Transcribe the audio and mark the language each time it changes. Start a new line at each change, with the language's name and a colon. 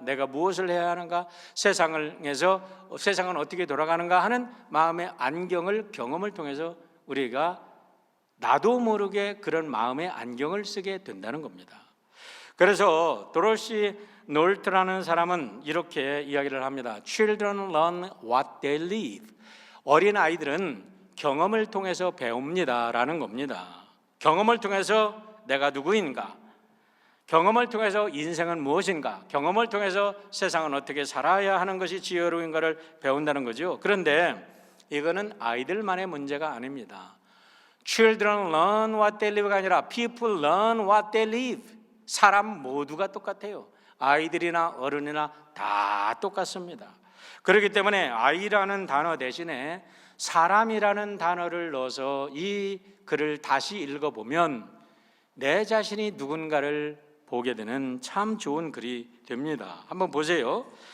Korean: 내가 무엇을 해야 하는가? 세상은 어떻게 돌아가는가 하는 마음의 안경을, 경험을 통해서 우리가 나도 모르게 그런 마음의 안경을 쓰게 된다는 겁니다. 그래서 도로시 놀트라는 사람은 이렇게 이야기를 합니다.
English: Children learn what they live.
Korean: 어린 아이들은 경험을 통해서 배웁니다 라는 겁니다. 경험을 통해서 내가 누구인가, 경험을 통해서 인생은 무엇인가, 경험을 통해서 세상은 어떻게 살아야 하는 것이 지혜로운가를 배운다는 거죠. 그런데 이거는 아이들만의 문제가 아닙니다.
English: Children learn what they live
Korean: 가 아니라
English: People learn what they live.
Korean: 사람 모두가 똑같아요. 아이들이나 어른이나 다 똑같습니다. 그렇기 때문에 아이라는 단어 대신에 사람이라는 단어를 넣어서 이 글을 다시 읽어보면 내 자신이 누군가를 보게 되는 참 좋은 글이 됩니다. 한번 보세요.